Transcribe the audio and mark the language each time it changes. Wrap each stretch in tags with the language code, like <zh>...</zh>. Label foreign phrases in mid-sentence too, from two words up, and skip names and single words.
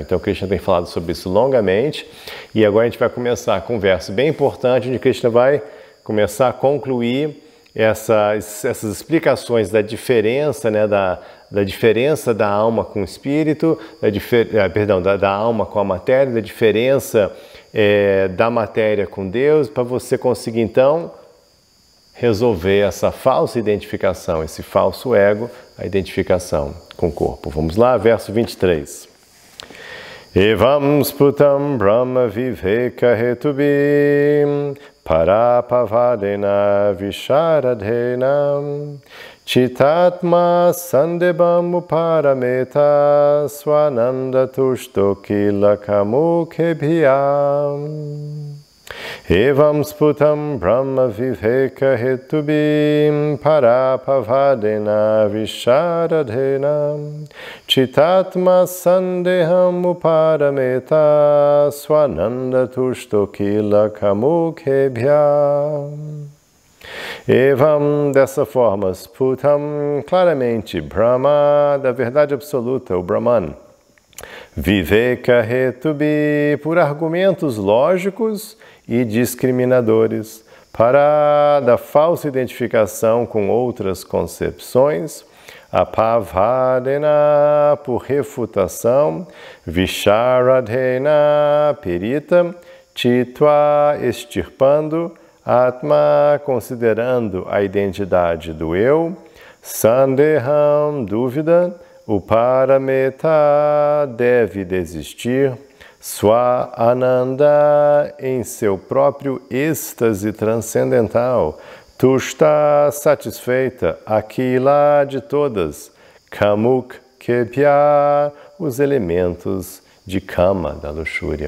<pt>Então Krishna tem falado sobre isso longamente, e agora a gente vai começar com um verso bem importante, onde Krishna vai começar a concluir essas explicações da diferença, né, da diferença da alma com o espírito, da alma com a matéria, da diferença da matéria com Deus, para você conseguir então resolver essa falsa identificação, esse falso ego, a identificação com o corpo. Vamos lá, verso 23.</pt> <sa>एवं स्पुतं ब्रह्म विवेक हेतुभिं परपवादेन विशारधेन चितात्म सन्देबं उपरमेत स्वानन्द तुष्टो किलकामुकेभ्यं एवं स्पुतं ब्रह्म विवेक हेतुभिं परपवादेन विशारधेन चितात्म सन्देहं उपरमेत स्वानन्द तुष्टो किलकामुकेभ्यं एवं,</sa> <pt>dessa forma, sputam, claramente, Brahma, da verdade absoluta, o Brahman.</pt> <sa>विवेक हेतुभि,</sa> <pt>por argumentos lógicos e discriminadores, para da falsa identificação com outras concepções, apavadena, por refutação, visharadhena, perita, chitva, extirpando, Atma, considerando a identidade do eu, Sandeham, dúvida, Uparameta, deve desistir,</pt> <sa>स्व आनन्द,</sa> <pt>em seu próprio êxtase transcendental, Tushta, satisfeita, Akila, de todas,</pt> <sa>कामुक, केप्य,</sa> <pt>os elementos de Kama, da luxúria.</pt>